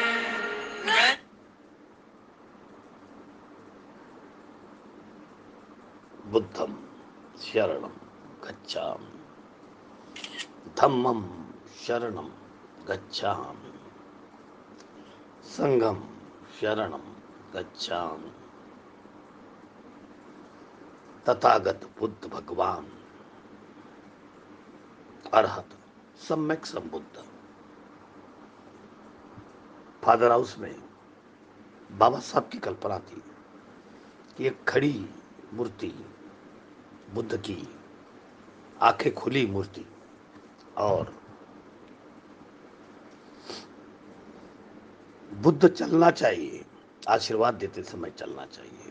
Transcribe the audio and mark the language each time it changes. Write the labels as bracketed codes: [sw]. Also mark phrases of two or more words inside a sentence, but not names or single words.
[pi] बुद्धं शरणं गच्छामि। धम्मं शरणं गच्छामि। संघं शरणं गच्छामि। [hi] तथागत बुद्ध भगवान अरहत सम्यक संबुद्ध। फादर हाउस में बाबा साहब की कल्पना थी कि एक खड़ी मूर्ति बुद्ध की, आंखें खुली मूर्ति, और बुद्ध चलना चाहिए, आशीर्वाद देते समय चलना चाहिए।